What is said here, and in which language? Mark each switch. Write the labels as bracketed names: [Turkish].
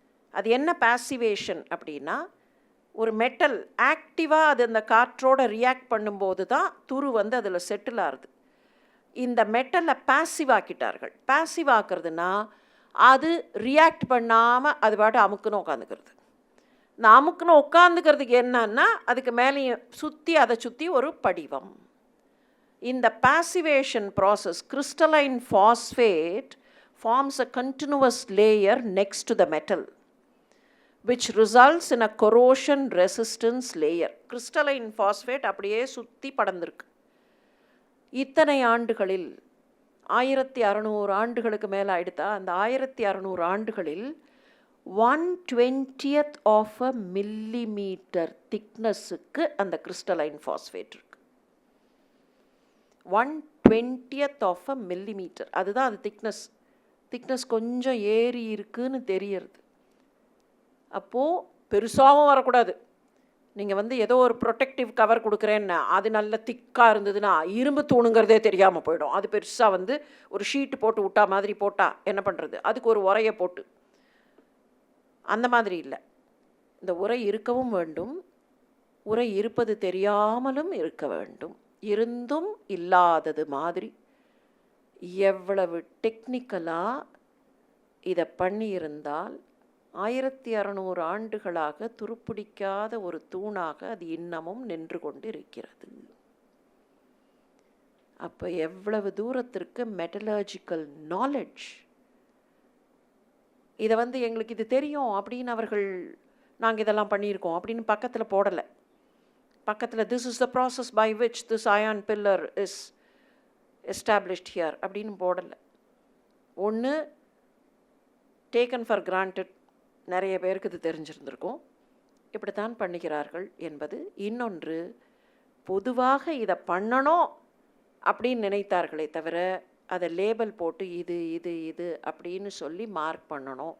[Tamil] அது என்ன பாசிவேஷன் அப்படின்னா, ஒரு மெட்டல் ஆக்டிவாக அது அந்த காற்றோட ரியாக்ட் பண்ணும்போது தான் துரு வந்து அதில் செட்டில் ஆகுது. இந்த மெட்டலை பாசிவ் ஆக்கிட்டார்கள். பாசிவ் ஆக்குறதுனா அது ரியாக்ட் பண்ணாமல் அது பாட்டு அமுக்குன்னு உட்காந்துக்கிறது. இந்த அமுக்குன்னு உட்காந்துக்கிறதுக்கு என்னன்னா, அதுக்கு மேலேயும் சுற்றி அதை சுற்றி ஒரு படிவம். [English] இந்த passivation process, crystalline phosphate forms a continuous layer next to the metal, which results in a corrosion resistance layer. [Tamil] Crystalline phosphate அப்படியே சுற்றி படர்ந்திருக்கு. இத்தனை ஆண்டுகளில் 1600 ஆண்டுகளுக்கு மேலே ஆயிடுதா? அந்த 1600 ஆண்டுகளில் [English] 1/20th of a millimeter thicknessக்கு அந்த crystalline phosphate இருக்கு. 1/20th of a millimeter, [Tamil] அதுதான் அது திக்னஸ் கொஞ்சம் ஏறி இருக்குன்னு தெரியறது. அப்போது பெருசாகவும் வரக்கூடாது. நீங்கள் வந்து ஏதோ ஒரு ப்ரொடெக்டிவ் கவர் கொடுக்குறேன்னா அது நல்ல திக்காக இருந்ததுன்னா இரும்பு தூணுங்கிறதே தெரியாமல் போயிடும். அது பெருசாக வந்து ஒரு ஷீட்டு போட்டு விட்டா மாதிரி போட்டால் என்ன பண்ணுறது? அதுக்கு ஒரு உரையை போட்டு, அந்த மாதிரி இல்லை. இந்த உரை இருக்கவும் வேண்டும், உரை இருப்பது தெரியாமலும் இருக்க வேண்டும். இருந்தும் இல்லாதது மாதிரி எவ்வளவு டெக்னிக்கலாக இதை பண்ணியிருந்தால் 1600 ஆண்டுகளாக துருப்பிடிக்காத ஒரு தூணாக அது இன்னமும் நின்று கொண்டு இருக்கிறது. அப்போ எவ்வளவு தூரத்திற்கு மெட்டலர்ஜிக்கல் நாலேஜ். இதை வந்து எங்களுக்கு இது தெரியும் அப்படின்னு அவர்கள் நாங்கள் இதெல்லாம் பண்ணியிருக்கோம் அப்படின்னு பக்கத்தில் போடலை. [English] பக்கத்தில் this is the process by which this iron pillar is established here [Tamil] அப்படின்னு போடலை. ஒன்று [English] taken for granted, [Tamil] நிறைய பேருக்கு இது தெரிஞ்சிருந்திருக்கும், இப்படித்தான் பண்ணுகிறார்கள் என்பது. இன்னொன்று, பொதுவாக இதை பண்ணணும் அப்படின்னு நினைத்தார்களே தவிர அதை லேபிள் போட்டு இது இது இது அப்படின்னு சொல்லி மார்க் பண்ணணும்.